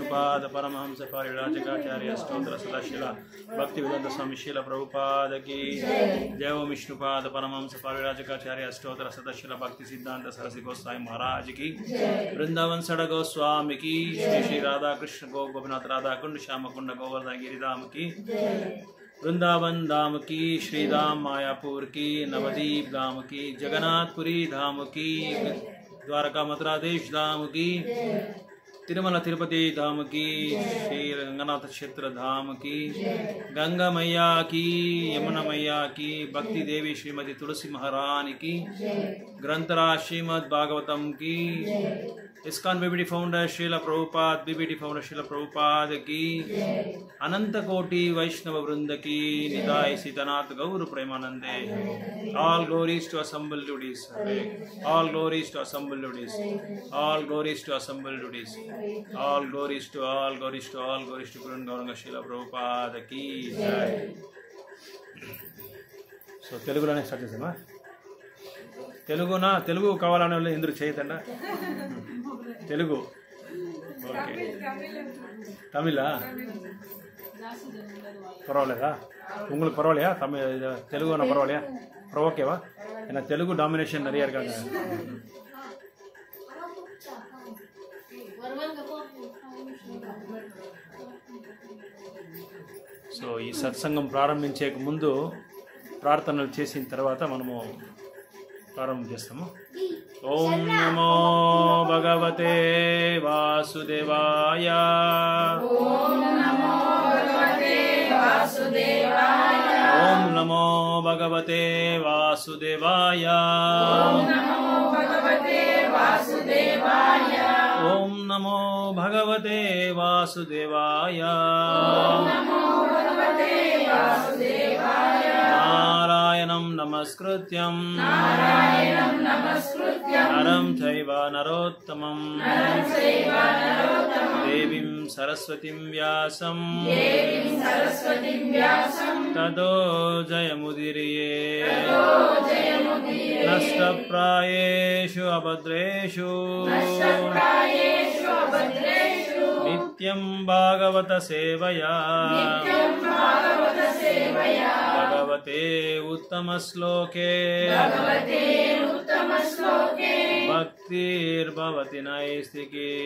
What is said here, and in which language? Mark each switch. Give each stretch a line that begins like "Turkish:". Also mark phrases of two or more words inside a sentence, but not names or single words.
Hindi: Prabhupada Paramahamsa Parivrajakacarya Stotra Sadashila Bhaktivedanta Swami Srila Prabhupada की जय Om Vishnupada Paramahamsa Parivrajakacarya Stotra Sadashila Bhakti Siddhanta Saraswati Goswami Maharaj ki Vrindavan Sada Goswami ki Shri Shri Radha Krishna Gopinath Radha Kund Shama Kunda Govardhan Giridham ki वृंदावन धाम की श्री धाम मायापुर की नवदीप धाम की जगन्नाथपुरी धाम की द्वारका मथुरा देश धाम की तिरुमला तिरुपति धाम की श्री रंगनाथ क्षेत्र धाम की गंगा मैया की यमुना मैया की भक्ति देवी श्रीमती तुलसी महारानी की ग्रंथराज श्रीमद् भागवतम की ISKCON BBT founder Srila Prabhupada, BBT founder Srila Prabhupada की अनंत कोटि वैष्णव वृंद की निताय सीतानाथ गौर प्रेमानंदे.
English: All glories to assembled duties. All glories to assembled duties. All glories to assembled duties. All glories to all glories to all glories to Guru Gauranga Srila Prabhupada
Hindi: की जय.
Telugu: So తెలుగులోనే స్టార్ట్ చేసామా? తెలుగు కావాలనే వాళ్ళు ఎందుకు చేయతండా? తెలుగు ఓకే. తమిళా పర్వాలేదా?
Tamil: உங்களுக்கு பரவாயில்லையா? தெலுங்கு ஒன்றும் பரவாயில்லையா? ஓகேவா? ஏன்னா தெலுங்கு டாமினேஷன் நிறைய இருக்காங்க.
Telugu: సో ఈ సత్సంగం ప్రారంభించే ముందు ప్రార్థనలు చేసిన తర్వాత మనము ప్రారంభం చేస్తాము.
Sanskrit: ఓం నమో భగవతే వాసుదేవాయ. ఓం నమో భగవతే వాసుదేవాయ. ఓం నమో భగవతే వాసుదేవాయ. ఓం నమో భగవతే వాసుదేవాయ. ఓం నమో భగవతే వాసుదేవాయ. ఓం నమో భగవతే వాసుదేవాయ. నారాయణం నమస్కృత్యం నరం చైవ నరోత్తమం దేవీం సరస్వతిం వ్యాసం తదో జయముదీరయే. నష్టప్రాయేషు అభద్రేషు నిత్యం భాగవత సేవయా భగవతే ఉత్తమ శ్లోకే భక్తిర్భవతి నైష్టికీ.